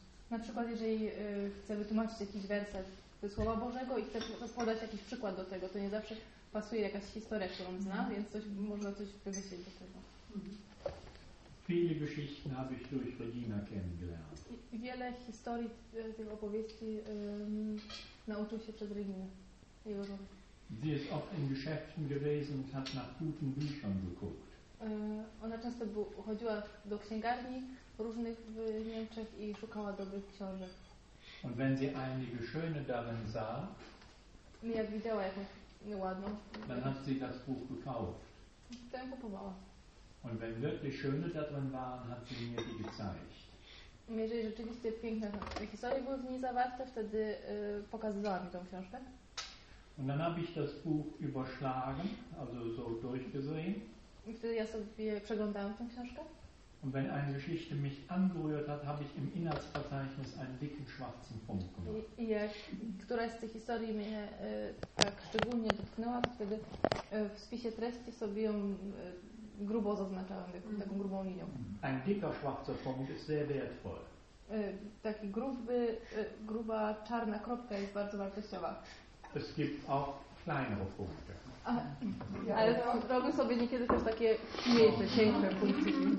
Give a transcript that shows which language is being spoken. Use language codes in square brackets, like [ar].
[pl] Na przykład, jeżeli chcę wytłumaczyć jakiś werset ze Słowa Bożego i chcę podać jakiś przykład do tego, to nie zawsze pasuje jakaś historia, którą znam, więc coś, można coś wymyślić do tego. [de] Viele Geschichten habe ich durch Regina kennengelernt. [pl] Wiele historii tych opowieści nauczył się przez Reginę. [de] Sie ist oft in Geschäften gewesen und hat nach guten Büchern geguckt. [pl] Ona często chodziła do księgarni różnych w Niemczech i szukała dobrych książek. [de] Und wenn sie einige schöne darin sah, [pl] jak widziała jakąś nieładną, [de] dann hat sie das Buch gekauft. [pl] To ją kupowała. [de] Und wenn wirklich schöne darin waren, hat sie mir die gezeigt. [pl] Jeżeli rzeczywiście piękne historie były w niej zawarte, wtedy pokazywała mi tą książkę. [de] Und dann habe ich das Buch überschlagen, also so durchgesehen. [pl] I wtedy ja sobie przeglądałam tę książkę. [de] Und wenn eine Geschichte mich angerührt hat, habe ich im Inhaltsverzeichnis einen dicken schwarzen Punkt gemacht. [pl] Jak któraś z tych historii mnie tak szczególnie dotknęła, to wtedy w spisie treści sobie ją grubo zaznaczałem, taką grubą linią. [de] Ein dicker schwarzer Punkt ist sehr wertvoll. [pl] Taki gruba czarna kropka jest bardzo wartościowa. [de] Es gibt auch kleinere Punkte. [pl] Ale robię sobie niekiedy też takie mniejsze, cieńsze punkty.